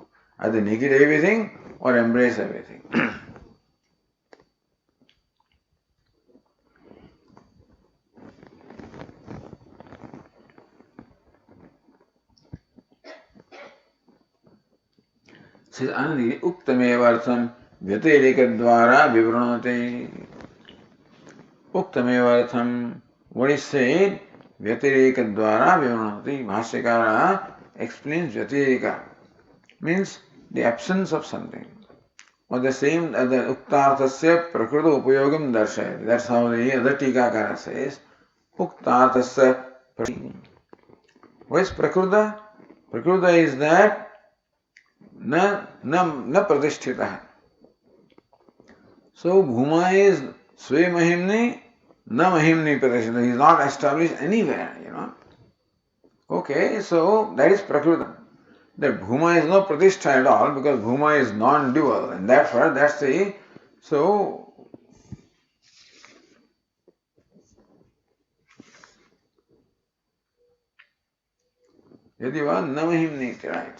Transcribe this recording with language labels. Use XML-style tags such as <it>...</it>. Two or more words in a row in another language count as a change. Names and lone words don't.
<en>Either negate everything or embrace everything.</en> <sa>Says Anandi uktamevartham vyatirikadvara vivranate. Uktamevartham,</sa> <en>what is said,</en> <sa>vyatirikadvara vivranate.</sa> <en>Bhashyakara explains vyatirika, means the absence of something. Or the same, the</en> <sa>uktarthasya prakruta upayogam darshayati.</sa> <en>That's how the other tikakara says,</en> <sa>uktarthasya prakruta.</sa> <en>What is prakruta? Prakruta is that</en> <sa>na pratishtita. So bhuma is swe mahimni, na mahimni pratishtita.</sa> <en>He is not established anywhere, Okay, so that is prakruta. That bhuma is no pratishtha at all, because bhuma is non-dual, and therefore that's the, so</en> <sa>yadiva namahimni,</sa> <en>right?</en>